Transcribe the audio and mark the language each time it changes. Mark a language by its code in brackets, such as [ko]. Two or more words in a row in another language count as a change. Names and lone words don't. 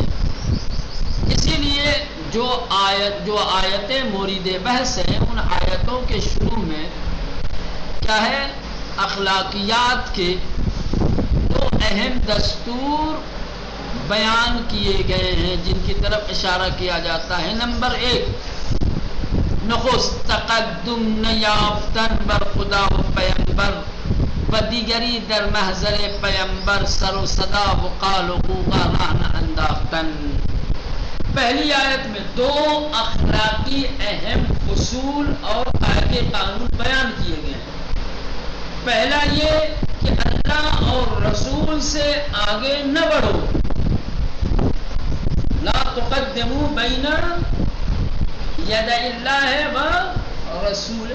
[ur] اسی لیے جو آیتیں مورد بحث ہیں ان آیتوں کے شروع میں کیا ہے اخلاقیات کے دو اہم دستور بیان کیے گئے ہیں جن کی طرف اشارہ کیا جاتا ہے. [fa] نمبر 1 نخست تقدم نیافتن بر خدا و پیمبر و دیگری در محضر پیمبر سر و صدا و قال و قوقا رہن انداختن. [ur] پہلی آیت میں دو اخلاقی اہم اصول اور قاعدے قانون بیان کیے گئے ہیں. پہلا یہ کہ اللہ اور رسول سے آگے نہ بڑھو. [ar] لا تقدموا بین ید اللہ و رسول.